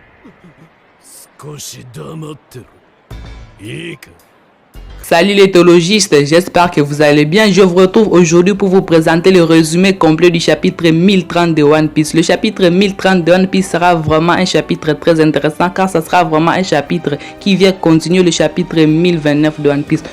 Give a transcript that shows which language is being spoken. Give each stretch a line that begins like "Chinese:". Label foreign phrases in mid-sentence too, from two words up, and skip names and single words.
Japanese: 少し黙ってろ。いいか。
French: Salut les théologistes, j'espère que vous allez bien. Je vous retrouve aujourd'hui pour vous présenter le résumé complet du chapitre 1030 de One Piece. Le chapitre 1030 de One Piece sera vraiment un chapitre très intéressant car ça sera vraiment un chapitre qui vient continuer le chapitre 1029 de One Piece.